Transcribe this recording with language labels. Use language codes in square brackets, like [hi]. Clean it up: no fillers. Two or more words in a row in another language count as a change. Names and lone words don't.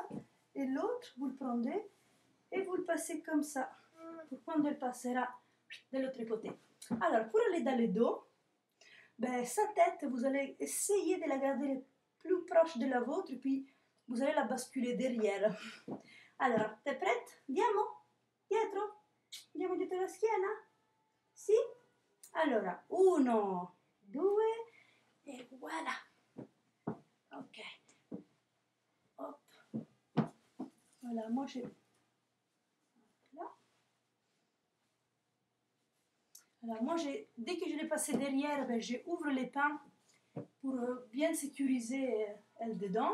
[fr] Et l'autre, vous le prenez et vous le passez comme ça. Pour quand elle passera de l'autre côté. Alors, pour aller dans le dos, ben, sa tête, vous allez essayer de la garder plus proche de la vôtre, puis vous allez la basculer derrière. Alors, t'es prête? [it] Andiamo? Dietro? Andiamo dietro la schiena? Sì? Allora, 1, 2, e voilà. [fr] Ok. Hop. Voilà, moi j'ai... Là. Alors, moi, dès que je l'ai passé derrière, ben, j'ouvre les pans pour bien sécuriser elle dedans.